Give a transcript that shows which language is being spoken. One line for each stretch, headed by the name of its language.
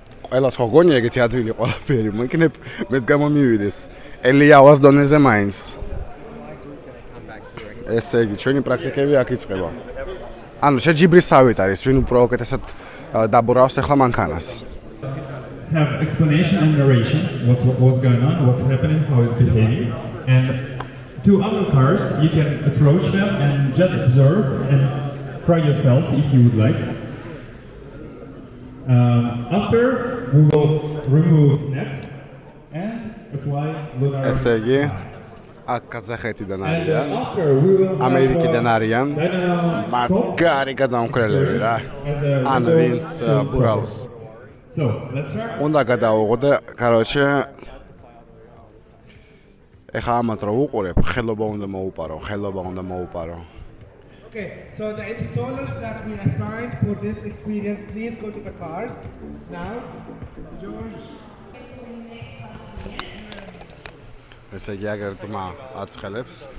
Georgian: ყველას ხო გონია ეგეთი ადვილი ყველაფერი, მოიქნებ მეც გამომივიდეს. ელიაوس დონეზე მაინც. ესე იგი, ჩვენი პრაქტიკები აქ იწყება. ანუ შეჯიბრისავით არის, ვინ უფრო უკეთესად დაბრუნავს ახლა მანქანას.
English: Have explanation and narration, what's going on, what's happening, how it's behaving, and to other cars you can approach them and just observe and try yourself if you would like. After we will remove nets and apply lunar.
Georgian: ესე იგი, აქ კაზახეთიდან არიან, ამერიკიდან არიან, მაგარი გადამკრელები რა. ან ვინც ბრავს.
English: So, let's try.
Georgian: უნდა გადავუღო,
Russian: короче,
Georgian: ეხა ამათ რო უყურებ, ხელობა უნდა მოუპარო.
English: Okay, so the installers that we assigned for this experience, please go to the cars now. George.
Georgian: ესე იგი, აგერ ძმა აცხელებს.